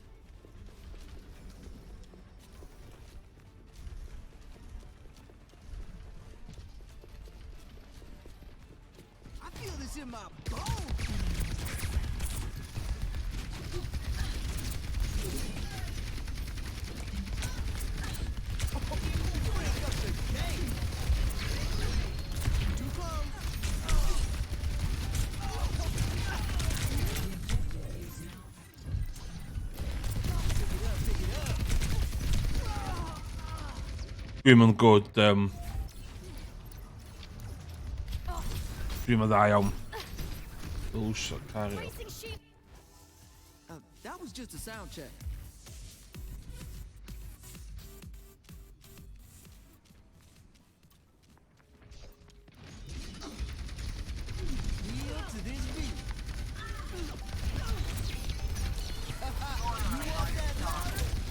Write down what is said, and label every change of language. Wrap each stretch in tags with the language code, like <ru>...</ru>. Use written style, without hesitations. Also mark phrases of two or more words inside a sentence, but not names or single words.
<en>I feel this in my bones. Too close.</en> <cy>Dwi'n good, dwi'n dda iawn. Lwys, cario.</cy> <en>Placing shield. That was just a sound check. Yield to this beat. You want that louder?</en>